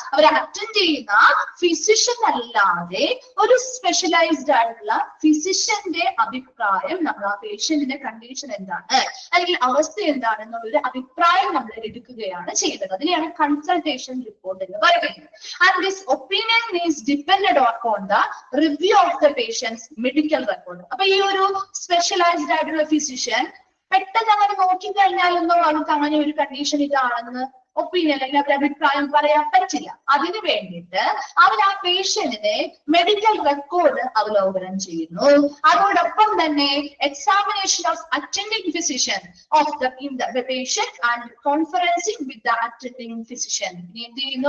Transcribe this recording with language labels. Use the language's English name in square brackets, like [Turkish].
[Malayalam] അവർ attend ചെയ്യുന്ന physician അല്ലാതെ ഒരു സ്പെഷ്യലൈസ്ഡ് ആയിട്ടുള്ള ഫിസിഷ്യന്റെ അഭിപ്രായം, നമ്മൾ ആ പേഷ്യന്റിന്റെ കണ്ടീഷൻ എന്താണ് അല്ലെങ്കിൽ അവസ്ഥ എന്താണ് എന്നുള്ളൊരു അഭിപ്രായം നമ്മൾ എടുക്കുകയാണ് ചെയ്യുന്നത്. അതിനെയാണ് കൺസൾട്ടേഷൻ report എന്ന് പറയുന്നത്. [English] And this opinion is dependent upon the review of the patient's medical record. [Malayalam] അപ്പൊ ഈ ഒരു സ്പെഷ്യലൈസ്ഡ് ആയിട്ടുള്ള ഫിസിഷ്യൻ പെട്ടെന്ന് അങ്ങനെ നോക്കിക്കഴിഞ്ഞാലൊന്നും അവർക്ക് അങ്ങനെ ഒരു കണ്ടീഷൻ ഇതാണെന്ന് ഒപ്പീനിയൻ അല്ലെങ്കിൽ അവരുടെ അഭിപ്രായം പറയാൻ പറ്റില്ല. അതിനു വേണ്ടിയിട്ട് അവർ ആ പേഷ്യന്റിനെ മെഡിക്കൽ റെക്കോർഡ് അവലോകനം ചെയ്യുന്നു. [English] അതോടൊപ്പം തന്നെ examination of attending physician of the patient and conferencing with the attending physician. എന്ത് ചെയ്യുന്നു?